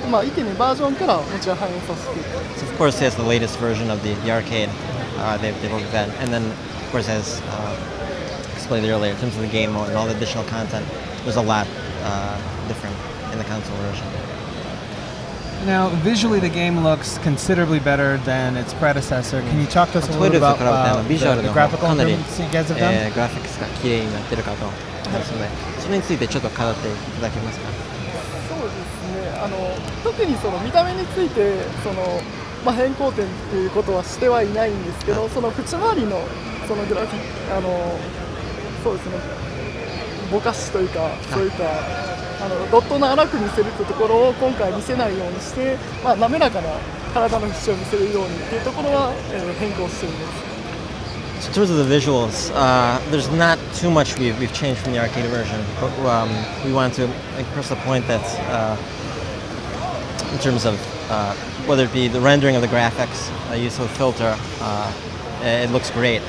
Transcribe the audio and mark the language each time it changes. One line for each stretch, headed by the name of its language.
Japanese: 1.2バージョンからもちろん反映させて。
English: So of course, there's the latest version of the arcade. They've looked at that, and then of course, as explained earlier, in terms of the game mode and all the additional content, there's a lot different in the console version. Now, visually, the game looks considerably better than its predecessor. Can you talk to us a little bit about the graphical improvements you guys have done?
Japanese: グラフィックスが綺麗になってるかと思いますので、それについてちょっと語っていただけますか？そうですね。特にその見た目について変更点っていうことはしてはいないんですけど、その口周りのそのグラフィックそうですね。ぼかしというか、そういったドットの荒く見せるというところを今回見せないようにして、滑らかな体の節を見せるようにというところは、変更しています。
English: So in terms of the visuals, there's not too much we've changed from the arcade version, but we wanted to press the point that in terms of whether it be the rendering of the graphics, use of filter, it looks great.